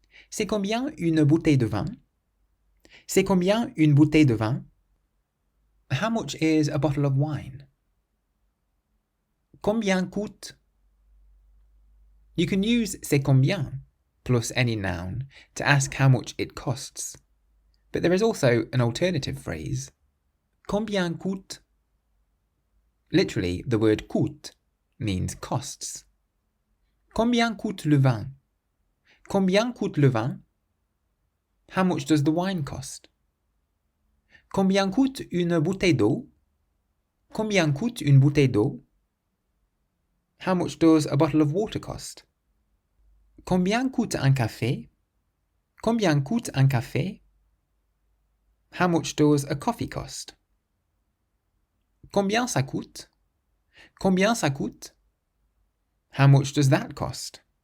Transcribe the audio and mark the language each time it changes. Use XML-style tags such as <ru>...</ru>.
<fr>C'est combien une bouteille de vin? C'est combien une bouteille de vin?</fr> <en>How much is a bottle of wine?</en> <fr>Combien coûte?</fr> <en>You can use</en> <fr>c'est combien</fr> <en>plus any noun to ask how much it costs. But there is also an alternative phrase.</en> <fr>Combien coûte?</fr> <en>Literally, the word coûte means costs.</en> <fr>Combien coûte le vin? Combien coûte le vin?</fr> <en>How much does the wine cost?</en> <fr>Combien coûte une bouteille d'eau? Combien coûte une bouteille d'eau?</fr> <en>How much does a bottle of water cost?</en> <fr>Combien coûte un café? Combien coûte un café?</fr> <en>How much does a coffee cost?</en> <fr>Combien ça coûte? Combien ça coûte?</fr> <en>How much does that cost?</en>